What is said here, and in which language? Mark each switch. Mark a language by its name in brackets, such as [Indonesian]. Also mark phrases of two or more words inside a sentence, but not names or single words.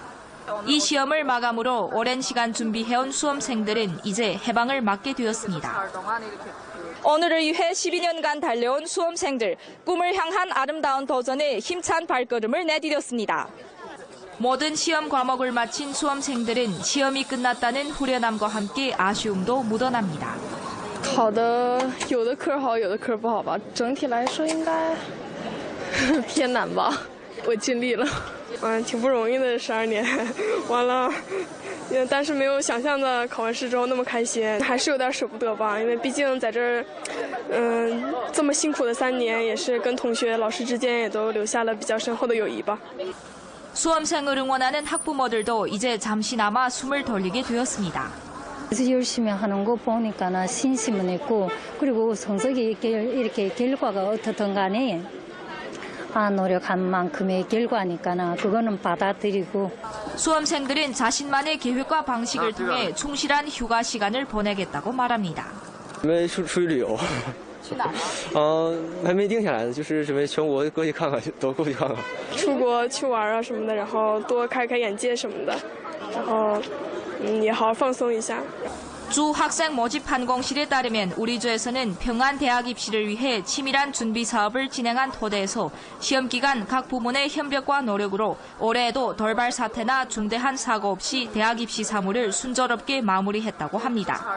[Korean] 이 시험을 마감으로 오랜 시간 준비해온 수험생들은 이제 해방을 맞게 되었습니다. 오늘을 위해 12년간 달려온 수험생들, 꿈을 향한 아름다운 도전에 힘찬 발걸음을 내디뎠습니다. 모든 시험 과목을 마친 수험생들은 시험이 끝났다는 후련함과 함께 아쉬움도 묻어납니다. [Chinese] 考的有的科好，有的科不好吧。整体来说应该偏难吧。我尽力了。挺不容易的12年，完了，但是没有想象的考完试之后那么开心，还是有点舍不得吧，因为毕竟在这儿，这么辛苦的3年，也是跟同学、老师之间也都留下了比较深厚的友谊吧。 [Korean] 수험생을 응원하는 학부모들도 이제 잠시나마 숨을 돌리게 되었습니다. 열심히 하는 거 보니까 신심은 있고 그리고 성적이 이렇게 결과가 어떻든 간에 노력한 만큼의 결과니까 그거는 받아들이고 수험생들은 자신만의 계획과 방식을 통해 충실한 휴가 시간을 보내겠다고 말합니다. [Chinese] 出去旅游。去哪儿？还没定下来呢，就是准备全国过去看看，都过去看看。出国去玩啊什么的，然后多开开眼界什么的，然后也好好放松一下。 [Korean] 주 학생 모집 판공실에 따르면 우리 주에서는 평안 대학 입시를 위해 치밀한 준비 사업을 진행한 토대에서 시험 기간 각 부문의 협력과 노력으로 올해에도 돌발 사태나 중대한 사고 없이 대학 입시 사무를 순조롭게 마무리했다고 합니다.